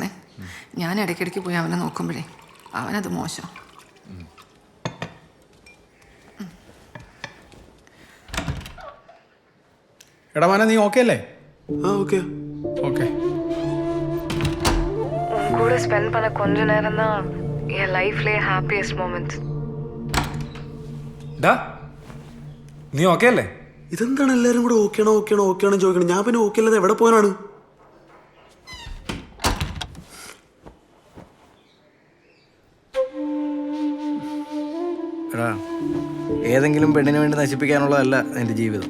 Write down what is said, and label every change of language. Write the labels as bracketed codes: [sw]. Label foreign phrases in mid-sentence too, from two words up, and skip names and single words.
[ml] ഞാൻ ഇടയ്ക്കിടയ്ക്ക് പോയി അവനെ നോക്കുമ്പോഴേ അവനത് മോശം. എടാ മോനെ, നീ ഓക്കെ അല്ലേ? ഓക്കെ ഓക്കെ. [ta] உன் கூட ஸ்பெண்ட் பண்ண கொஞ்ச நேரம் தான் என் லைஃப்லயே [en] happiest moments. [ml] ഡാ നീ ഓക്കെ അല്ലേ? ഇതെന്താണ് എല്ലാരും കൂടെ ഓക്കെയാണോ ചോദിക്കണം. ഞാൻ പിന്നെ ഓക്കെ അല്ലാതെ എവിടെ പോകാനാണ്? എടാ, ഏതെങ്കിലും പെണ്ണിന് വേണ്ടി നശിപ്പിക്കാനുള്ളതല്ല എൻ്റെ ജീവിതം.